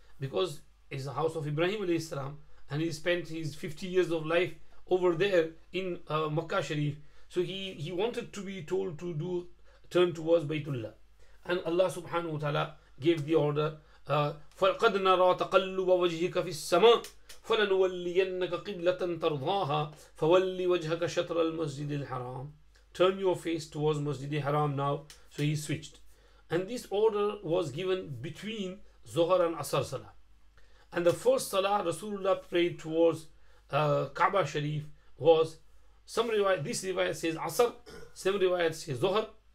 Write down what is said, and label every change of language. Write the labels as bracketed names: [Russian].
[English] Because it's the house of Ibrahim alayhi salam, and he spent his 50 years of life over there in Makkah Sharif. So he wanted to be told to turn towards Baytullah, and Allah subhanahu wa ta'ala gave the order, [Arabic] فَقَدْ نَرَى تَقَلُّبَ وَجْهِكَ فِي السَّمَاءِ فَلَنُوَلِّيَنَّكَ قِبْلَةً تَرْضَاهَا فَوَلِّ وَجْهَكَ شَطْرَ الْمَسْجِدِ الْحَرَامِ. [English] Turn your face towards Masjid al-Haram now. So he switched. And this order was given between Zohar and Asr Salah. And the first Salah Rasulullah prayed towards Kaaba Sharif was, this riwayat says Asr, some riwayat says Zohar.